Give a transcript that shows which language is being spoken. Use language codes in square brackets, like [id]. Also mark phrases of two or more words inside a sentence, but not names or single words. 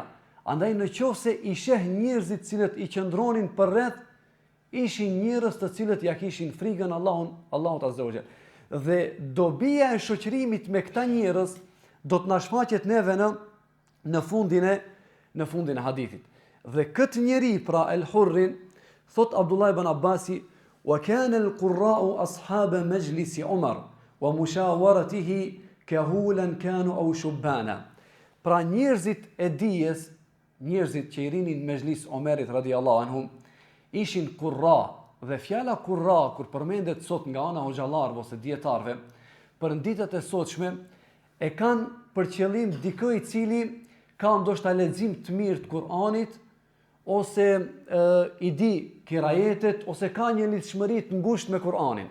[sq] Andaj në qoftë se i sheh njerëzit cilët i qëndronin përreth, ishin njerëz të cilët ja kishin frikën Allahut [ar] عز وجل. [sq] Dhe dobia e shoqërimit me këta njerëz do të na shfaqet neve në fundin e hadithit. Dhe këtë njeri, pra El Hurrin, thot Abdullah ibn Abbasi, [ar] وكان القراء أصحاب مجلس عمر ومشاورته كهولا كانوا أو شبانا. [sq] Pra njerëzit e dijes, njerëzit që i rinin mezhlis Omerit [ar] رضي الله عنهم, [sq] ishin kurra, dhe fjala kurra, kur përmendet sot nga ana hoxhallarëve ose dietarëve, për ditët e sotshme, e kanë për qëllim dikë i cili ka ndoshta lexim të mirë të Kur'anit, ose i di kirajetet, ose ka një lidhshmëri të ngushtë me Kur'anin.